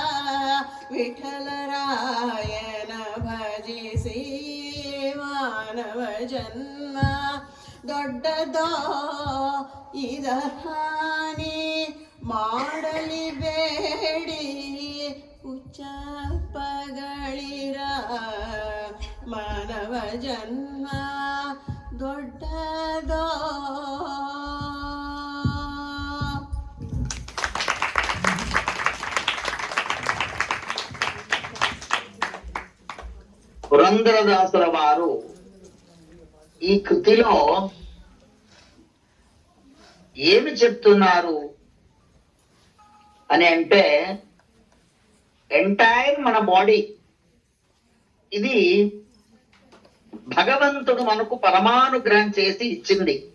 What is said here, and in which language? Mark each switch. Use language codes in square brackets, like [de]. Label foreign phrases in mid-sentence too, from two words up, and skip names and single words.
[kn] ವಿಠಲರಾಯನ ಭಜಿಸಿ ಮಾನವ ಜನ್ಮ ದೊಡ್ಡದೋ ಇದರ ಹಾನಿ ಮಾಡಲಿ ಬೇಡಿ ಉಚ್ಚಪ್ಪಗಳಿರ ಮಾನವ ಜನ್ಮ ದೊಡ್ಡದೋ. [te] పురందరదాసుల వారు ఈ కృతిలో ఏమి చెప్తున్నారు అని అంటే, ఎంటైర్ మన బాడీ ఇది భగవంతుడు మనకు పరమానుగ్రహం చేసి ఇచ్చింది.